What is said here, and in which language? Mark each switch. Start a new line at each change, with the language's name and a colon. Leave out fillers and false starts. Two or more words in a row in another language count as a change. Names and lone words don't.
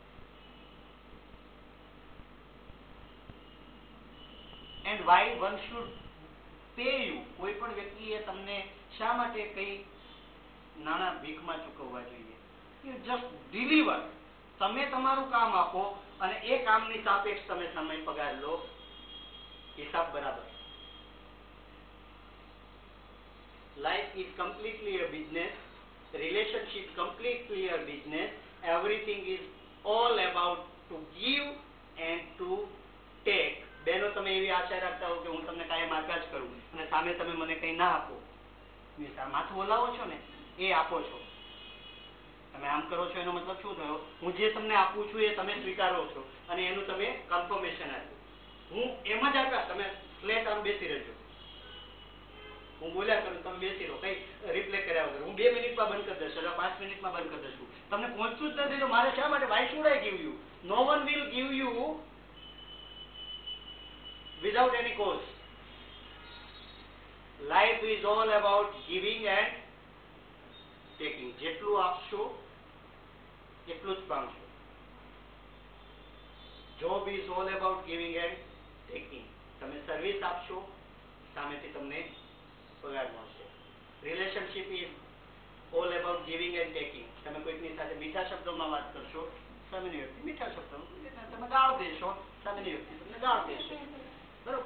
English: and why one should pay you.
Gujarati: કોઈ પણ વ્યક્તિએ તમને શા માટે કઈ નાણાં ભીખમાં ચૂકવવા જોઈએ?
English: you just deliver.
Gujarati: તમે તમારું કામ આપો અને એ કામની સાપેક્ષ તમે સમય પગાર લો. હિસાબ બરાબર.
English: Life is completely a business. Relationship completely a business. Everything is all about to give and to take.
Gujarati: બેનો તમે એવી આશા રાખતા હો કે હું તમને કાયમ આપ્યા જ કરું અને સામે તમે મને કંઈ ના આપો. માથું બોલાવો છો ને એ આપો છો. તમે આમ કરો છો એનો મતલબ શું થયો? હું જે તમને આપું છું એ તમે સ્વીકારો છો અને એનું તમે કન્ફર્મેશન આપ્યું. હું એમ જ આપ્યા, તમે ફ્લેટ આમ બેસી રહેજો. હું બોલ્યા કરું, તમે બેસી રહો, કઈ રિપ્લે કર્યા વગર. હું 2 મિનિટમાં બંધ કરી દઈશ અથવા 5 મિનિટમાં બંધ કરી દઈશું. તમને પહોંચતું જ નથી તો મારે શા માટે?
English: why should I give you? no one will give you without any cause. Life is all about giving and taking.
Gujarati: જેટલું આપશો એટલું જ પામશો.
English: Job is all about giving and taking.
Gujarati: તમે સર્વિસ આપશો, સામેથી તમને પગાર મળશે.
English: relationship is all about giving and taking.
Gujarati: તમે કોઈકની સાથે મીઠા શબ્દોમાં વાત કરશો, સામેની વ્યક્તિ મીઠા શબ્દોમાં, તમે ગાળ દેશો, સામેની વ્યક્તિ તમને ગાળ દેશે. બરોબર?